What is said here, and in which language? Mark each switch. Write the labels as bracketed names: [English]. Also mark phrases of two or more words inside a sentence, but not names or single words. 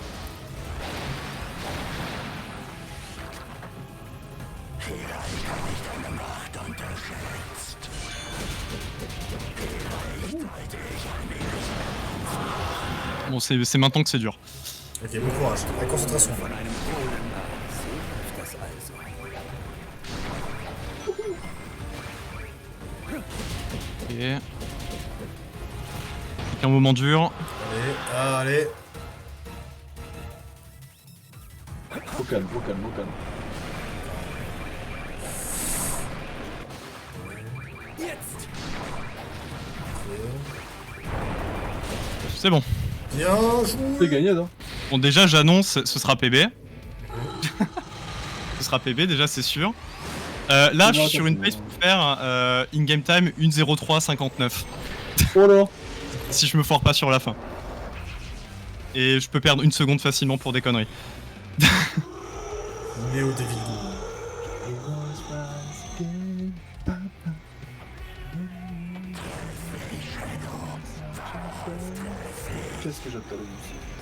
[French] Bon, c'est maintenant que c'est dur. Ok, bon courage. Avec concentration. [German] Von einem Golem ab. So läuft das also. [French] Ok. Un moment dur. Allez. Au calme, au calme, au calme. C'est bon. Bien C'est joué. gagné, non? Bon, déjà, j'annonce, ce sera PB. Ce sera PB, déjà, c'est sûr. Là, je suis sur une pace pour faire [English] in-game time [French] 1:03:59. Oh là! Si je me foire pas sur la fin. Et je peux perdre une seconde facilement pour des conneries. Néo David. Qu'est-ce que j'adore la musique.